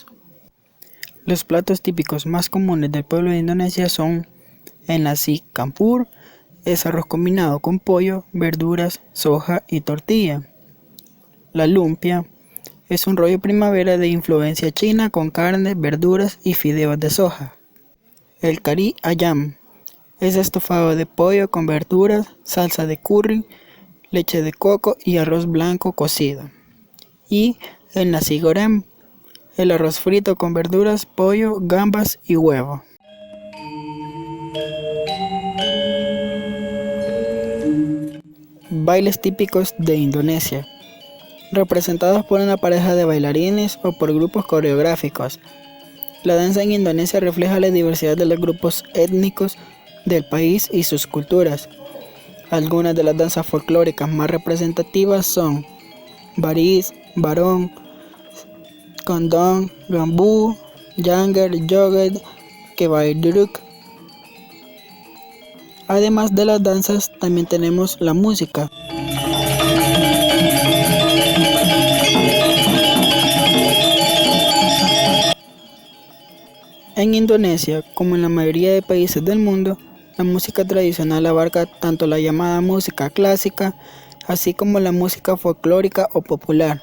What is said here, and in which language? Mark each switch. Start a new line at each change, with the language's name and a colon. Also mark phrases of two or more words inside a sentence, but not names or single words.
Spanish: Los platos típicos más comunes del pueblo de Indonesia son el nasi campur, es arroz combinado con pollo, verduras, soja y tortilla. La lumpia es un rollo primavera de influencia china con carne, verduras y fideos de soja. El kari ayam es estofado de pollo con verduras, salsa de curry, leche de coco y arroz blanco cocido. Y el nasi goreng, el arroz frito con verduras, pollo, gambas y huevo. Bailes típicos de Indonesia, representados por una pareja de bailarines o por grupos coreográficos. La danza en Indonesia refleja la diversidad de los grupos étnicos del país y sus culturas. Algunas de las danzas folclóricas más representativas son baris, barong, kondong, gambu, janger, joget, kebaiduruk. Además de las danzas, también tenemos la música. En Indonesia, como en la mayoría de países del mundo, la música tradicional abarca tanto la llamada música clásica, así como la música folclórica o popular.